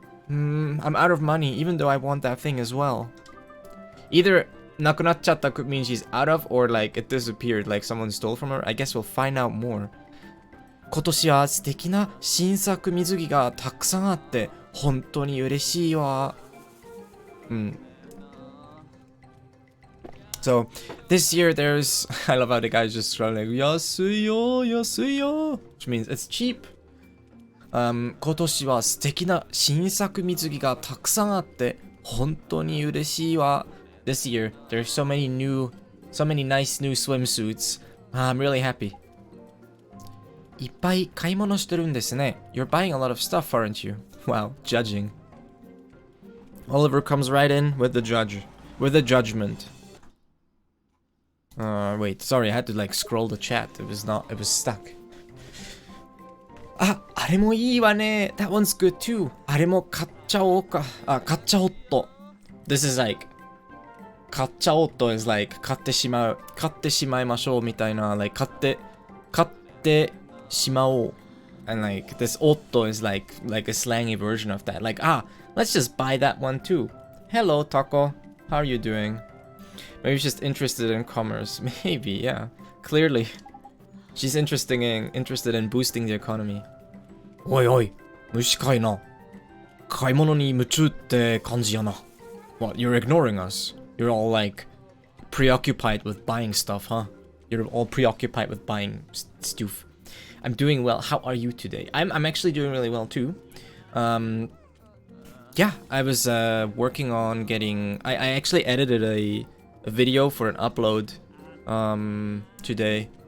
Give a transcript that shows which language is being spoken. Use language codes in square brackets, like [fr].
[en] I'm out of money, even though I want that thing as well. Either [ja] なくなっちゃった [en] could mean she's out of, or like it disappeared, like someone stole from her. I guess we'll find out more. [ja] 今年は素敵な新作水着がたくさんあって本当に嬉しいわ。 [en] So this year there's I love how the guy's just running like [ja] 安いよ安いよ [en] which means it's cheap. [ja] 今年は素敵な新作水着がたくさんあって本当に嬉しいわ。 [en] This year there's so many nice new swimsuits. I'm really happy. [ja] いっぱい買い物してるんですね. [en] You're buying a lot of stuff, aren't you? Wow, judging. Oliver comes right in with the judgment. Wait, sorry, I had to like scroll the chat. It was stuck. [ja] あれもいいわね. [en] That one's good too. [ja] あれも買っちゃおうか.買っちゃおっと. [en] This is like [ja] 買っちゃおっと is like 買ってしまいましょうみたいな like 買ってしまおう. [en] And like this おっと is like a slangy version of that. Like let's just buy that one too. Hello, Taco. How are you doing? Maybe she's just interested in commerce. Maybe, yeah. Clearly. She's interested in boosting the economy. [ja] おいおい、虫飼いな。買い物に夢中って感じやな。 [en] What, you're ignoring us? You're all like preoccupied with buying stuff, huh? You're all preoccupied with buying stuff. I'm doing well. How are you today? I'm actually doing really well too. Yeah, I was working on getting... I actually edited a video for an upload today.